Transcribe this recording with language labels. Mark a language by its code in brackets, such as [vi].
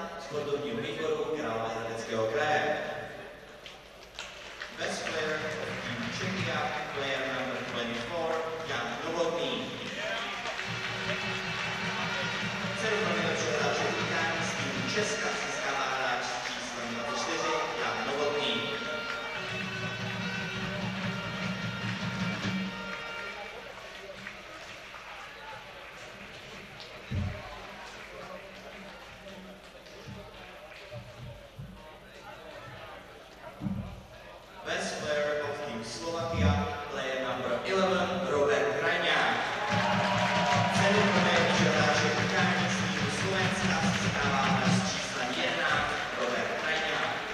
[cs] sportovního výboru Královéhradeckého kraje. [en] Best player of Team Czechia, player number 24, Jan Novotný. [cs] Cenu pro nejlepšího hráče utkání z týmu Česka získává hráč s číslem 24, Jan Novotný. [en] Best player of Team Slovakia, player number 11, Robert Krajňák. [cs] Cenu pro nejlepšího hráče utkání z týmu Slovenska získává hráč s číslem 11, Robert Krajňák.